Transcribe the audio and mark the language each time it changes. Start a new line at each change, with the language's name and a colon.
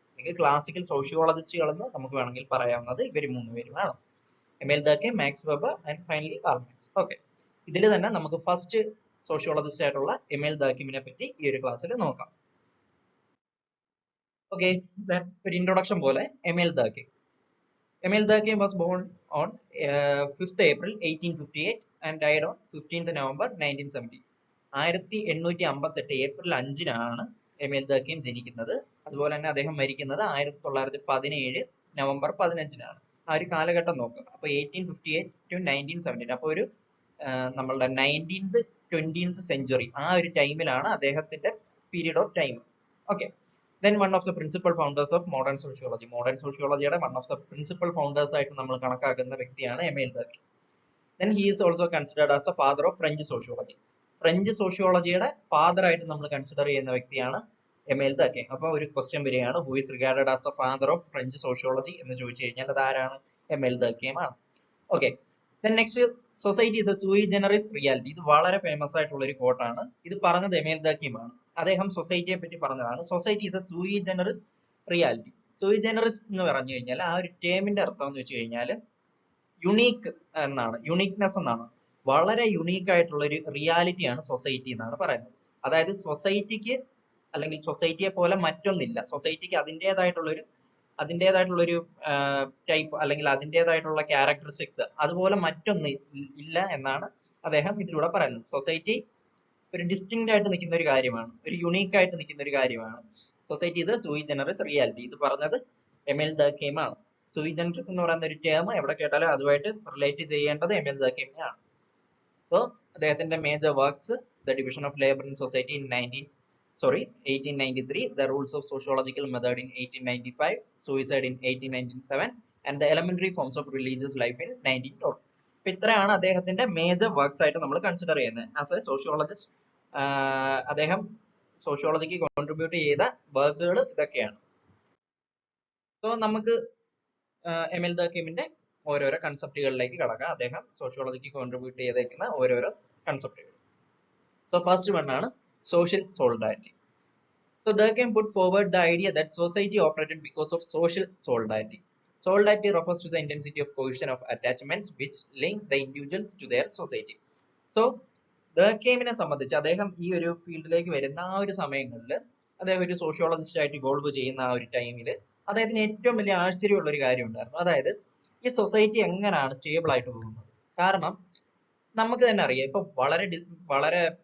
Malayalam: അല്ലെങ്കിൽ ക്ലാസിക്കൽ സോഷ്യോളജിസ്റ്റുകൾ എന്ന് നമുക്ക് വേണമെങ്കിൽ പറയാവുന്നത് ഇവർ 3 പേരുമാണ്. എമിൽ ദർക്കെയിം, max weber and finally Karl Marx. Okay, ഇതിൽ തന്നെ നമുക്ക് ഫസ്റ്റ് സോഷ്യോളജിസ്റ്റ് ആയിട്ടുള്ള എമിൽ ദർക്കെയിമിനെ പറ്റി ഈ ഒരു ക്ലാസ്സിൽ നോക്കാം. ഓക്കെ, ഒരു ഇൻട്രൊഡക്ഷൻ പോലെ എമിൽ ദർക്കെയിം.
English: Emil Durkheim was born on 5th April 1858 and died on 15th November 1970.
Malayalam: 1858 April 5-നാണ് എമിൽ ദർക്കെയിം ജനിക്കുന്നത്. അതുപോലെ തന്നെ അദ്ദേഹം മരിക്കുന്നത് 1917 നവംബർ 15-നാണ്. ആ ഒരു കാലഘട്ടം നോക്കുക. അപ്പൊ 1858 to 1917, അപ്പൊ ഒരു നമ്മളുടെ 19th 20th സെഞ്ചുറി ആ ഒരു ടൈമിലാണ് അദ്ദേഹത്തിന്റെ period of time.
English: Okay, then one of the principal founders of modern sociology. Modern sociology യുടെ one of the principal founders
Malayalam: ആയിട്ട് നമ്മൾ കണക്കാക്കുന്ന വ്യക്തിയാണ് എമിൽ ദർക്കെയിം.
English: Then he is also considered as the father of French sociology.
Malayalam: French സോഷ്യോളജിയുടെ father ആയിട്ട് നമ്മൾ consider ചെയ്യുന്ന വ്യക്തിയാണ് എമിൽ ദർക്കെയിം. അപ്പൊ ഒരു ക്വസ്റ്റ്യൻ വരികയാണ്,
English: who is regarded as the father of French sociology
Malayalam: എന്ന് ചോദിച്ചു കഴിഞ്ഞാൽ അത് ആരാണ്? എമിൽ ദർക്കെയിം ആണ്.
English: Okay, then next, society is a sui generis reality.
Malayalam: ഇത് വളരെ ഫേമസ് ആയിട്ടുള്ള ഒരു കോട്ടാണ്. ഇത് പറഞ്ഞത് എമിൽ ദർക്കെയിം ആണ്. അദ്ദേഹം സൊസൈറ്റിയെ പറ്റി പറഞ്ഞതാണ്.
English: Society is a sui generis reality.
Malayalam: സൂയി ജനറിസ് എന്ന് പറഞ്ഞു കഴിഞ്ഞാൽ ആ ഒരു ടേമിന്റെ അർത്ഥം എന്ന് വെച്ച് കഴിഞ്ഞാൽ യുണീക്ക് എന്നാണ്, യുണീക്നെസ് എന്നാണ്. വളരെ യുണീക്ക് ആയിട്ടുള്ള ഒരു റിയാലിറ്റിയാണ് സൊസൈറ്റി എന്നാണ് പറയുന്നത്. അതായത് സൊസൈറ്റിക്ക് അല്ലെങ്കിൽ സൊസൈറ്റിയെ പോലെ മറ്റൊന്നില്ല. സൊസൈറ്റിക്ക് അതിൻ്റെതായിട്ടുള്ളൊരു ടൈപ്പ് അല്ലെങ്കിൽ അതിൻ്റെതായിട്ടുള്ള ക്യാരക്ടറിസ്റ്റിക്സ് അതുപോലെ മറ്റൊന്ന് ഇല്ല എന്നാണ് അദ്ദേഹം ഇതിലൂടെ പറയുന്നത്. സൊസൈറ്റി ഒരു ഡിസ്റ്റിങ്ക്ട് ആയിട്ട് നിൽക്കുന്ന ഒരു കാര്യമാണ്, ഒരു യുണീക്ക് ആയിട്ട് നിൽക്കുന്ന ഒരു കാര്യമാണ്. സൊസൈറ്റി ഇത് സൂയി ജനറിസ് റിയാലിറ്റി. ഇത് പറഞ്ഞത് എമിൽ ദർക്കെയിം ആണ്. സൂയി ജനറിസ് എന്ന് പറയുന്ന ഒരു ടേം എവിടെ കേട്ടാലും അതുമായിട്ട് റിലേറ്റ് ചെയ്യേണ്ടത് എമിൽ ദർക്കെയിമിനെയാണ്.
English: So അദ്ദേഹത്തിന്റെ major works, the division of labour in society in 1893, the rules of sociological method in 1895, suicide in 1897 and the elementary forms of religious life in 1912.
Malayalam: അപ്പൊ ഇത്രയാണ് അദ്ദേഹത്തിന്റെ മേജർ വർക്ക്സ് ആയിട്ട് നമ്മൾ കൺസിഡർ ചെയ്യുന്നത്. ആസ് എ സോഷ്യോളജിസ്റ്റ് അദ്ദേഹം സോഷ്യോളജിക്ക് contribute ചെയ്ത വർക്കുകൾ ഇതൊക്കെയാണ്. സോ നമുക്ക് എമിൽ ദർക്കെയിമിന്റെ ഓരോരോ കൺസെപ്റ്റുകളിലേക്ക് കടക്കാം. അദ്ദേഹം സോഷ്യോളജിക്ക് കോൺട്രിബ്യൂട്ട് ചെയ്തേക്കുന്ന ഓരോരോ കൺസെപ്റ്റുകൾ.
English: So first one ആണ് social solidarity. So Durkheim put forward the idea that society operated because of social solidarity. Solidarity refers to the intensity of cohesion of attachments which link the individuals to their society.
Malayalam: So Durkheimനെ സംബന്ധിച്ച് അദ്ദേഹം ഈ ഒരു ഫീൽഡിലേക്ക് വരുന്ന ആ ഒരു സമയങ്ങളിൽ അദ്ദേഹം ഒരു സോഷ്യോളജിസ്റ്റ് ആയിട്ട് ഇവോൾവ് ചെയ്യുന്ന ആ ഒരു ടൈമിൽ അദ്ദേഹത്തിന് ഏറ്റവും വലിയ ആശ്ചര്യമുള്ള ഒരു കാര്യം ഉണ്ടായിരുന്നു. അതായത് ഈ സൊസൈറ്റി എങ്ങനെയാണ് സ്റ്റേബിൾ ആയിട്ട് പോകുന്നത്. കാരണം നമുക്ക് തന്നെ അറിയാം, ഇപ്പൊ വളരെ